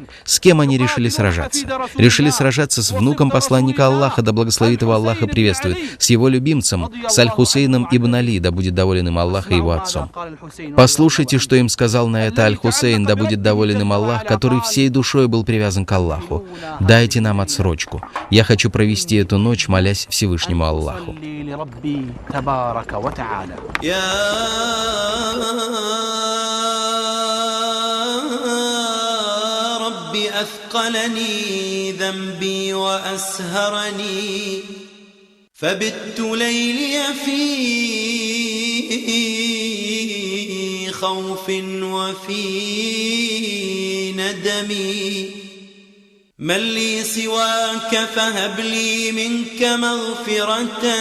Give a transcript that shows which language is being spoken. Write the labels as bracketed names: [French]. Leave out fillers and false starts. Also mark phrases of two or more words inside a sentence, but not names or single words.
[Russian] С кем они решили сражаться? Решили сражаться с внуком посланника Аллаха, да благословит его Аллах и приветствует, с его любимцем, с Аль-Хусейном ибн Али, да будет доволен им Аллах, и его отцом. Послушайте, что им сказал на это Аль-Хусейн, да будет доволен им Аллах, который всей душой был привязан к Аллаху: «Дайте нам отсрочку. Я хочу провести эту ночь, молясь Всевышнему Аллаху». [Arabic] أثقلني ذنبي وأسهرني فبت ليلي في خوف وفي ندمي من لي سواك فهب لي منك مغفرة